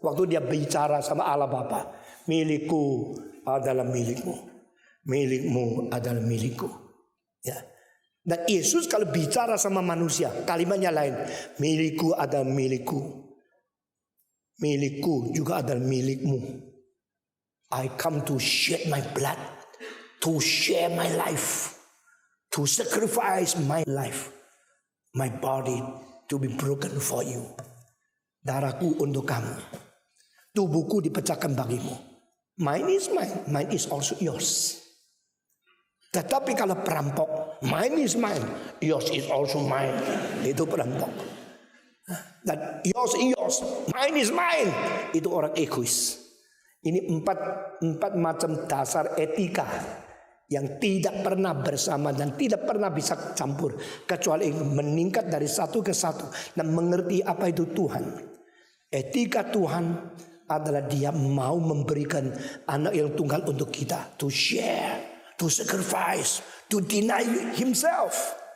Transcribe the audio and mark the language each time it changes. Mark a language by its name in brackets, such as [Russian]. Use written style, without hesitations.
[Indonesian] Waktu dia bicara sama Allah Bapa, milikku adalah milikmu, milikmu adalah milikku. Ya. Dan Yesus kalau bicara sama manusia, kalimatnya lain. Milikku adalah milikku, milikku juga adalah milikmu. [English] I come to shed my blood, to share my life, to sacrifice my life, my body to be broken for you. [Indonesian] Darahku untuk kamu, tubuhku dipecahkan bagimu. [English] Mine is mine, mine is also yours. [Indonesian] Tetapi kalau perampok, [English] mine is mine, yours is also mine. [Indonesian] Itu perampok. [English] Dan yours is yours, mine is mine. [Indonesian] Itu orang egois. Ini empat macam dasar etika yang tidak pernah bersama dan tidak pernah bisa campur, kecuali meningkat dari satu ke satu dan mengerti apa itu Tuhan. Etika Tuhan adalah dia mau memberikan anak yang tunggal untuk kita, [English] to share, to sacrifice, to deny himself.